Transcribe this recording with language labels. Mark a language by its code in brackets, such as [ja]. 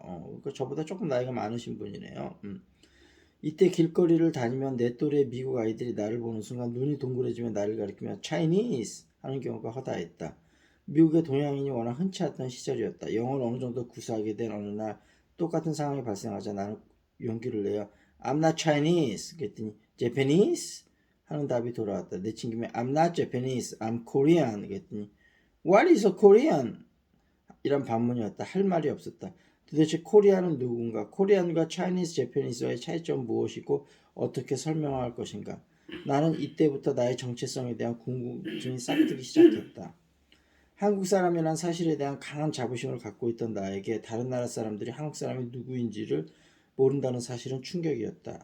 [ko] 그러니까 저보다 조금 나이가 많으신 분이네요. 이때 길거리를 다니면 내 또래 미국 아이들이 나를 보는 순간 눈이 동그래지며 나를 가리키며 Chinese 하는 경우가 허다했다. 미국의 동양인이 워낙 흔치 않던 시절이었다. 영어를 어느 정도 구사하게 된 어느 날 똑같은 상황이 발생하자 나는 용기를 내어 [en] I'm not Chinese [ko] 그랬더니 Japanese? 하는 답이 돌아왔다. 내 친구가 [en] I'm not Japanese, I'm Korean [ko] 그랬더니 [en] What is a Korean? [ko] 이란 반문이었다. 할 말이 없었다. 도대체 코리아는 누군가? 코리안과 차이니스 재패니스와의 차이점은 무엇이고 어떻게 설명할 것인가? 나는 이때부터 나의 정체성에 대한 궁금증이 싹트기 시작했다. 한국 사람이란 사실에 대한 강한 자부심을 갖고 있던 나에게 다른 나라 사람들이 한국 사람이 누구인지를 모른다는 사실은 충격이었다.